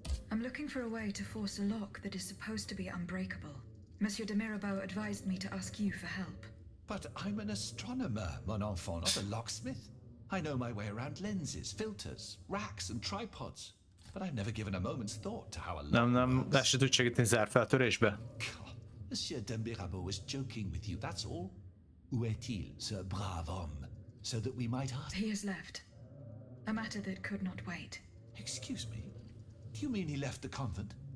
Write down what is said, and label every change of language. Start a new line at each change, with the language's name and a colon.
English: I'm looking for a way to force a lock that is supposed to be unbreakable. Monsieur de Mirabeau advised me to ask you for help. But I'm an astronomer, mon enfant, not a locksmith. I know my way around lenses, filters, racks and tripods. But I've never given a moment's thought to how a lock
Hungarian: Nem, ezt se tud segíteni zárfeltörésbe.
English: Monsieur de Mirabeau was joking with you, that's all.
French: Où est-il, ce brave homme?
English: So that we might ask... He has left. A matter that could not wait. Excuse me? Do you mean he left the convent?